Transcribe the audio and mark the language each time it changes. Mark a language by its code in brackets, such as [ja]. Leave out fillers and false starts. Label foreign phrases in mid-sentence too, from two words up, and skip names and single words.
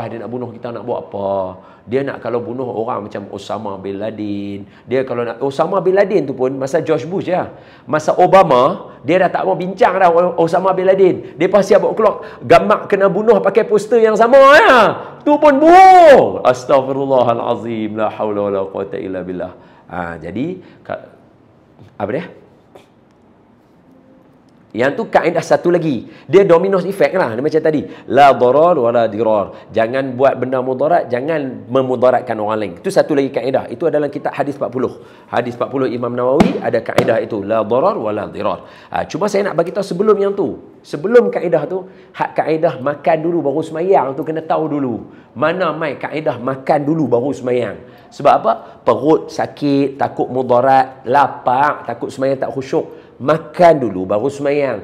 [ms] Dia nak bunuh kita nak buat apa? Dia nak kalau bunuh orang macam Osama bin Laden. Dia kalau nak Osama bin Laden tu pun masa George Bush ya. Masa Obama dia dah tak mau bincang dah Osama bin Laden. Dia pasti buat keluar gambar kena bunuh pakai poster yang sama ya. Tu pun bohong. Astaghfirullahalazim. [ar] لا حول ولا قوة إلا بالله. [ms] Jadi apa dia? Yang tu kaedah satu lagi. Dia [en] dominos effect [ms] lah. Dia macam tadi. [ar] لا ضرر ولا ضرار. [ms] Jangan buat benda mudarat. Jangan memudaratkan orang lain. Itu satu lagi kaedah. Itu adalah kitab hadis 40. Hadis 40 Imam Nawawi ada kaedah itu. [ar] لا ضرر ولا ضرار. [ms] Cuma saya nak bagi tahu sebelum yang tu. Sebelum kaedah tu. Hak kaedah makan dulu baru semayang tu kena tahu dulu. Mana mai kaedah makan dulu baru semayang. Sebab apa? Perut sakit. Takut mudarat. Lapar. Takut semayang tak khusyuk. Makan dulu baru semayang.